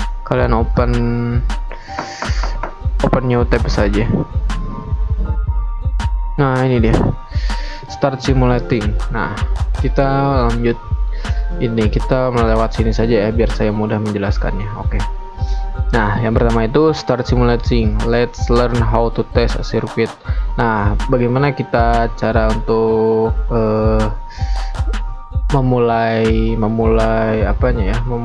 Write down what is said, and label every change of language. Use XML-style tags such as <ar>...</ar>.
<id>Kalian open new tab saja. Nah, ini dia. Start simulating. Nah, kita lanjut ini, kita melewat sini saja ya biar saya mudah menjelaskannya. Oke. Nah, yang pertama itu start simulating.</id> <en>Let's learn how to test a circuit.</en> <id>Nah, bagaimana kita cara untuk memulai apanya ya?</id>